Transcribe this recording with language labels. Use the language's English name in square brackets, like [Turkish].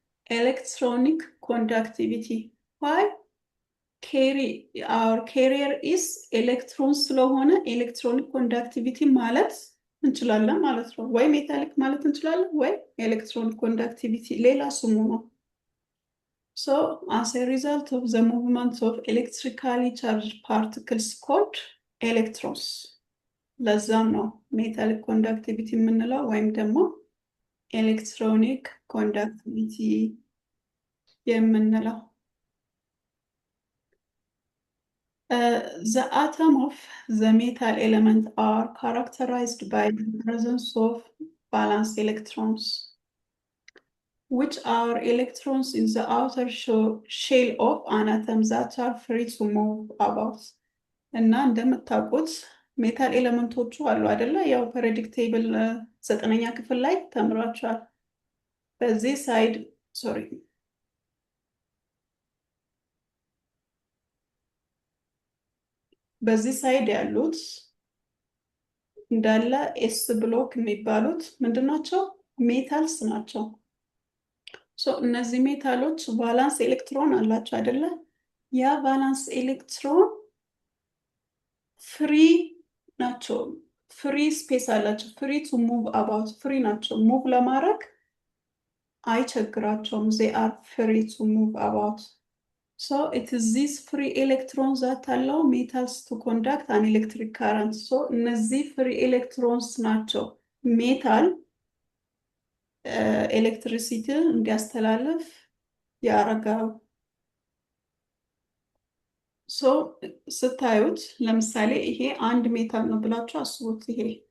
[Amharic] ኤሌክትሮኒክ ኮንዳክቲቪቲ። ዋይ? [English] our carrier is [Amharic] ኤሌክትሮን ስለሆነ ኤሌክትሮኒክ ኮንዳክቲቪቲ ማለት እንችላለን ማለት ነው። ወይ ሜታሊክ ማለት እንችላለን ወይ ኤሌክትሮኒክ ኮንዳክቲቪቲ ሌላ ስሙ ነው። [English] as a result of the movement of electrically charged particles called electrons, [Amharic] ለዛም ነው ሜታሊክ ኮንዳክቲቪቲ የምንለው ወይም ደግሞ ኤሌክትሮኒክ ኮንዳክቲቪቲ የምንለው [English] the atom of the metal element are characterized by the presence of valence electrons, which are electrons in the outer shell of an atom that are free to move about. [Amharic] እና እንደምታውቁት ሜታል ኤሌመንቶቹ አሉ አይደለ? ያው ፔሪዮዲክ ቴብል 9ኛ ክፍል ላይ ተምራችኋል። በዚህ ሳይድ ሶሪ በዚህ ሳይድ ያሉት እንዳለ ኤስ ብሎክ የሚባሉት ምንድን ናቸው? ሜታልስ ናቸው። እነዚህ ሜታሎች ቫላንስ ኤሌክትሮን አላቸው አይደለ? ያ ቫላንስ ኤሌክትሮን ፍሪ ናቸው። ፍሪ ስፔስ አላቸው። ፍሪ ቱ ሙቭ አባውት ፍሪ ናቸው። ሙቭ ለማድረግ አይቸግራቸውም። [English] they are free to move about. So it is these free electrons that allow metals to conduct an electric current. [Amharic] So እነዚህ [English] free electrons [Amharic] ናቸው ሜታል ኤሌክትሪሲቲ እንዲያስተላልፍ ያረጋው። ስታዩት ለምሳሌ ይሄ አንድ ሜታል ነው ብላችሁ አስቡት። ይሄ